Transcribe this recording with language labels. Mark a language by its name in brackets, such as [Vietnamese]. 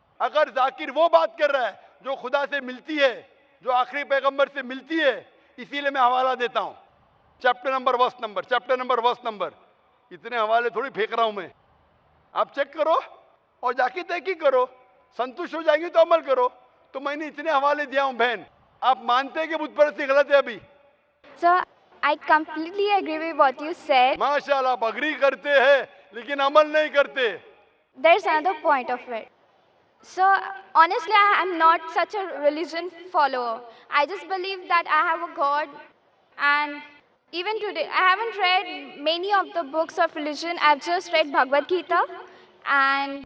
[Hindi] अगर जाकिर वो बात कर रहा है जो खुदा से मिलती है, जो आखिरी पैगंबर से मिलती है, इसीलिए मैं हवाला देता हूं, चैप्टर नंबर वर्स नंबर। इतने हवाले थोड़ी फेंक रहा हूं मैं, आप चेक करो और जाके तहकीक करो, संतुष्ट हो जाएंगे तो अमल करो। तो मैंने इतने हवाले दिया हूं बहन। आप मानते हैं कि बुत परस्ती गलत है अभी? [English] Sir, I completely agree with what you said. [Hindi] माशाल्लाह, आप अग्री करते हैं लेकिन अमल नहीं करते। [English] There's another point of it. So, honestly, I am not such a religion follower. I just believe that I have a God, and even today, I haven't read many of the books of religion. I've just read Bhagavad Gita, and